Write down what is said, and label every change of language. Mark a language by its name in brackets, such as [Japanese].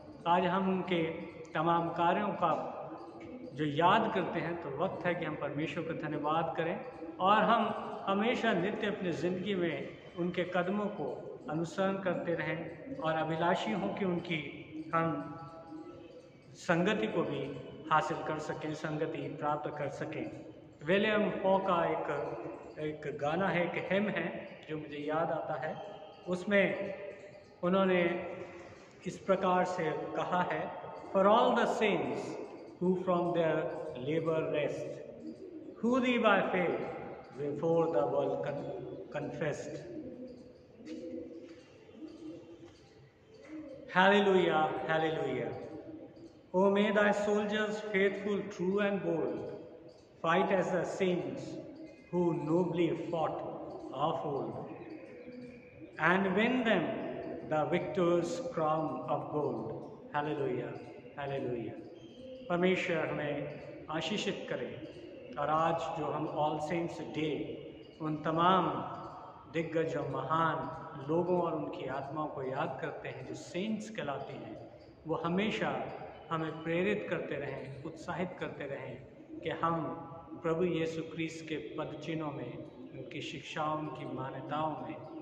[Hindi] आज हम उनके तमाम कार्यों का जो याद करते हैं तो वक्त है कि हम परमेश्वर का धन्यवाद करें और हम हमेशा नित्य अपनी ज़िंदगी में उनके कदमों को अनुसरण करते रहें और अभिलाषी हों कि उनकी हम संगति को भी हासिल कर सकें, संगति प्राप्त कर सकें। विलियम हॉ का एक गाना है, एक हिम है जो मुझे याद आता है। उसमें उन्होंने इस प्रकार से कहा है, [English] For all the saints who from their labor rest, who thee by faith before the world confessed. Hallelujah, hallelujah. O may thy soldiers faithful, true and bold, fight as the saints who nobly fought of old, and win them the victor's crown of gold. Hallelujah, hallelujah. [Hindi] परमेश्वर हमें आशीषित करे। और आज जो हम All Saints day उन तमाम दिग्गज और महान लोगों और उनकी आत्माओं को याद करते हैं जो सेंट्स कहलाते हैं, वो हमेशा हमें प्रेरित करते रहें, उत्साहित करते रहें कि हम प्रभु यीशु क्रिस्त के पदचिन्हों में, उनकी शिक्षाओं, उनकी मान्यताओं में